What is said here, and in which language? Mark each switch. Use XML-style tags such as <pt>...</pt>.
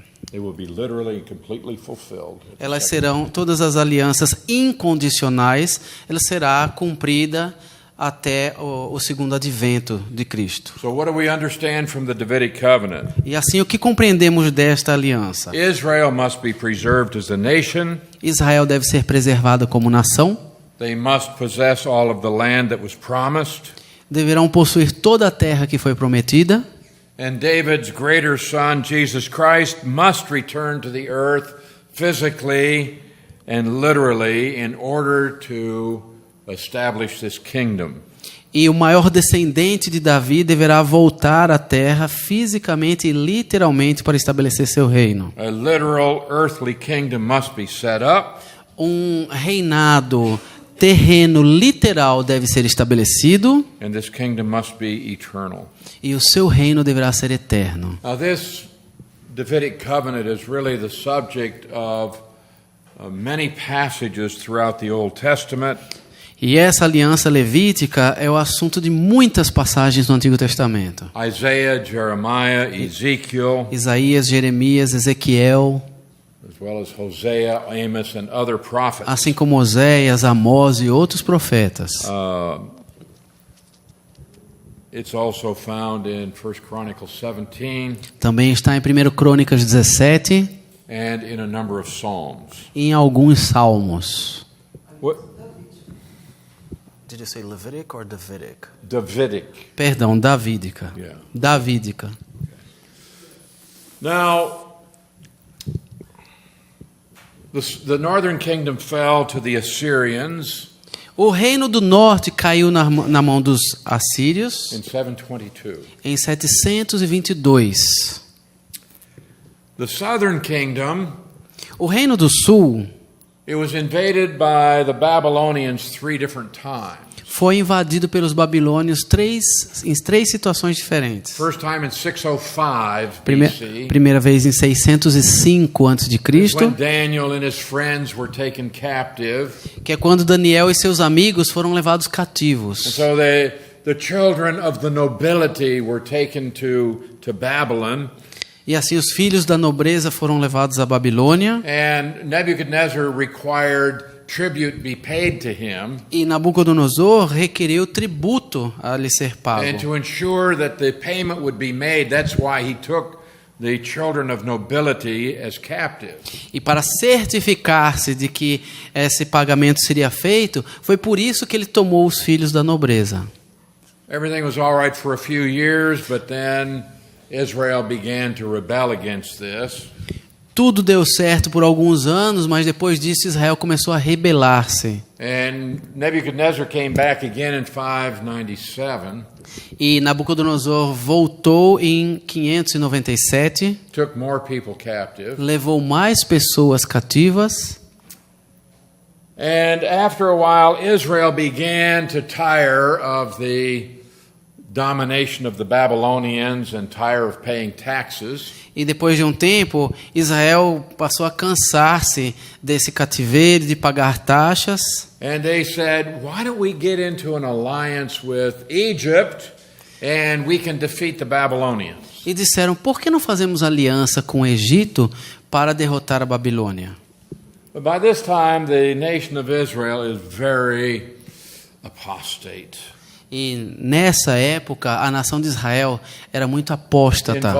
<en>They will be literally and completely fulfilled.</en> <pt>elas serão todas as alianças incondicionais, ela será cumprida até o segundo advento de Cristo.</pt> <en>So what do we understand from the Davidic covenant?</en> <pt>E assim, o que compreendemos desta aliança?</pt> <en>Israel must be preserved as a nation.</en> <pt>Israel deve ser preservada como nação.</pt> <en>They must possess all of the land that was promised.</en> <pt>Deverão possuir toda a terra que foi prometida.</pt> <en>And David's greater son, Jesus Christ, must return to the earth physically and literally in order to establish this kingdom.</en> <pt>E o maior descendente de Davi deverá voltar à terra fisicamente e literalmente para estabelecer seu reino.</pt> <en>A literal earthly kingdom must be set up.</en> <pt>Um reinado terreno literal deve ser estabelecido</pt> <en>And this kingdom must be eternal.</en> <pt>e o seu reino deverá ser eterno.</pt> <en>Now, this Davidic covenant is really the subject of many passages throughout the Old Testament.</en> <pt>E essa aliança levítica é o assunto de muitas passagens no Antigo Testamento.</pt> <en>Isaiah, Jeremiah, Ezekiel,</en> <pt>Isaías, Jeremias, Ezequiel,</pt> <en>as well as Hosea, Amos, and other prophets.</en> <pt>assim como Oséias, Amós e outros profetas.</pt> <en>It's also found in 1 Chronicles 17</en> <pt>Também está em 1 Crônicas 17</pt> <en>and in a number of Psalms.</en> <pt>e em alguns salmos.</pt> <en>What? Did you say Levitic or Davidic? Davidic.</en> <pt>Perdão, davídica.</pt> <en>Yeah.</en> <pt>Davídica.</pt> <en>Now, the northern kingdom fell to the Assyrians</en> <pt>O reino do norte caiu na mão dos assírios</pt> <en>in 722.</en> <pt>em 722.</pt> <en>The southern kingdom,</en> <pt>O reino do sul</pt> <en>it was invaded by the Babylonians 3 different times.</en> <pt>foi invadido pelos babilônios em três situações diferentes.</pt> <en>First time in 605 BC,</en> <pt>Primeira vez em 605 a.C.,</pt> <en>when Daniel and his friends were taken captive.</en> <pt>que é quando Daniel e seus amigos foram levados</pt> <en>And</en> <pt>cativos.</pt> <en>so the children of the nobility were taken to Babylon.</en> <pt>E assim os filhos da nobreza foram levados à Babilônia.</pt> <en>And Nebuchadnezzar required tribute be paid to him.</en> <pt>E Nabucodonosor requeriu tributo a lhe ser</pt> <en>And</en> <pt>pago.</pt> <en>to ensure that the payment would be made, that's why he took the children of nobility as captives.</en> <pt>E para certificar-se de que esse pagamento seria feito, foi por isso que ele tomou os filhos da nobreza.</pt> <en>Everything was all right for a few years, but then Israel began to rebel against this.</en> <pt>Tudo deu certo por alguns anos, mas depois disso Israel começou a rebelar-se.</pt> <en>And Nebuchadnezzar came back again in 597,</en> <pt>E Nabucodonosor voltou em 597,</pt> <en>took more people captive.</en> <pt>levou mais pessoas cativas.</pt> <en>And after a while, Israel began to tire of the domination of the Babylonians and tire of paying taxes.</en> <pt>E depois de um tempo, Israel passou a cansar-se desse cativeiro, de pagar taxas.</pt> <en>And they said, why don't we get into an alliance with Egypt and we can defeat the Babylonians?</en> <pt>E disseram, por que não fazemos aliança com o Egito para derrotar a Babilônia?</pt> <en>But by this time, the nation of Israel is very apostate,</en> <pt>E nessa época, a nação de Israel era muito apóstata,</pt>